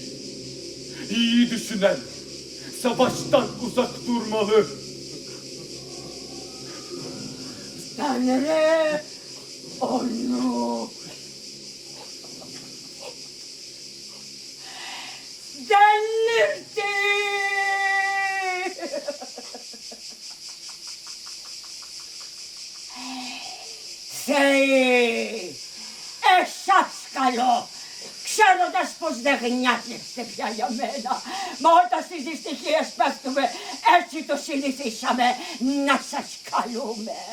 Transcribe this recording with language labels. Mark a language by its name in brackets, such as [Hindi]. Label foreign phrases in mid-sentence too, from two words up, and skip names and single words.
[Turkish] İyi düşünen savaştan uzak durmalı. Tanrı onu delirtti. [Greek] Θεοί, εσάς καλώ, ξέροντας πως δεν γνιάζεστε πια για μένα, μα όταν στις δυστυχίες πέφτουμε έτσι το συνηθίσαμε να σας καλούμε.